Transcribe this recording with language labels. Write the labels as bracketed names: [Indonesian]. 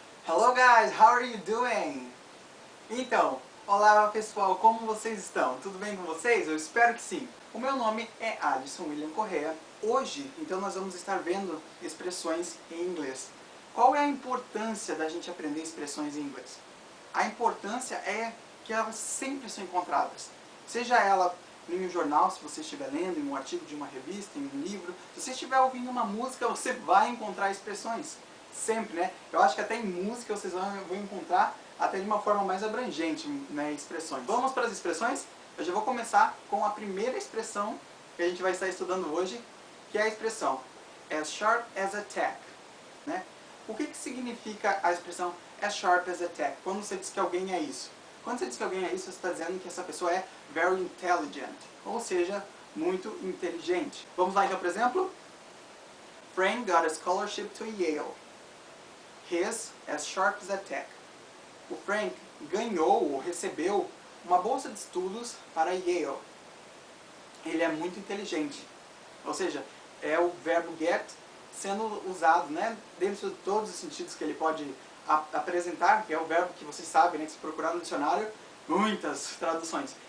[English] Hello guys, how are you doing? [Portuguese] Então, olá pessoal, como vocês estão? Tudo bem com vocês? Eu espero que sim. O meu nome é Alisson William Correa. Hoje, então, nós vamos estar vendo expressões em inglês. Qual é a importância da gente aprender expressões em inglês? A importância é que elas sempre são encontradas. Seja ela em um jornal, se você estiver lendo, em um artigo de uma revista, em um livro. Se você estiver ouvindo uma música, você vai encontrar expressões. Sempre, né? Eu acho que até em música vocês vão encontrar até de uma forma mais abrangente, né, expressões. Vamos para as expressões? Eu já vou começar com a primeira expressão que a gente vai estar estudando hoje, que é a expressão [English] as sharp as a tack, [Portuguese] né? O que significa a expressão [English] as sharp as a tack? [Portuguese] Quando você diz que alguém é isso? Quando você diz que alguém é isso, você está dizendo que essa pessoa é [English] very intelligent, [Portuguese] ou seja, muito inteligente. Vamos lá então, por exemplo. [English] Frank got a scholarship to Yale. He's as sharp as a tack. [Portuguese] O Frank ganhou ou recebeu uma bolsa de estudos para Yale. Ele é muito inteligente. Ou seja, é o verbo get sendo usado, né, dentro de todos os sentidos que ele pode apresentar, que é o verbo que vocês sabem, né, que se procurar no dicionário, muitas traduções.